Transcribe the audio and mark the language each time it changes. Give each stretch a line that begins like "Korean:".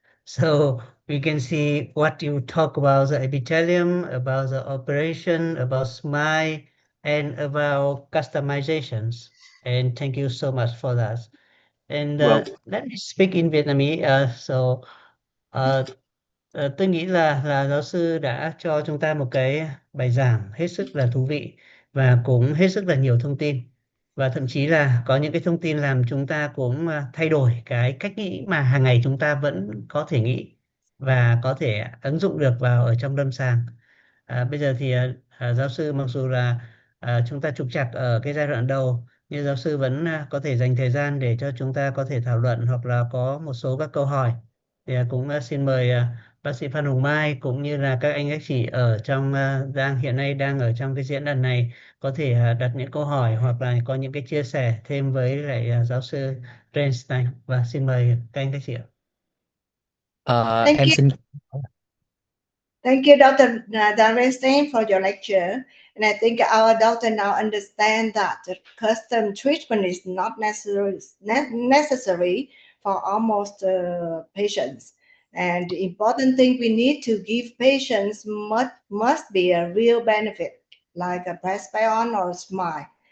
English: So we can see what you talk about the epithelium, about the operation, about SMILE, and about customizations. And thank you so much for that. And Well, let me speak in Vietnamese.
Vietnamese: Tôi nghĩ là giáo sư đã cho chúng ta một cái bài giảng hết sức là thú vị và cũng hết sức là nhiều thông tin. Và thậm chí là có những cái thông tin làm chúng ta cũng thay đổi cái cách nghĩ mà hàng ngày chúng ta vẫn có thể nghĩ và có thể ứng dụng được vào ở trong lâm sàng. Bây giờ thì giáo sư mặc dù là chúng ta trục trặc ở cái giai đoạn đầu, nhưng giáo sư vẫn có thể dành thời gian để cho chúng ta có thể thảo luận hoặc là có một số các câu hỏi. Thì cũng xin mời bác sĩ Phan Hồng Mai cũng như là các anh các chị ở trong hiện nay đang ở trong cái diễn đàn này có thể đặt những câu hỏi hoặc là có những cái chia sẻ thêm với lại giáo sư REINSTEIN. Và xin mời các anh các chị ạ. Em xin
English: Thank you, Dr. Darrenstein, for your lecture. And I think our doctor now understand that the custom treatment is not necessary for almost patients. And the important thing we need to give patients must be a real benefit, like a Presbyon or SMILE.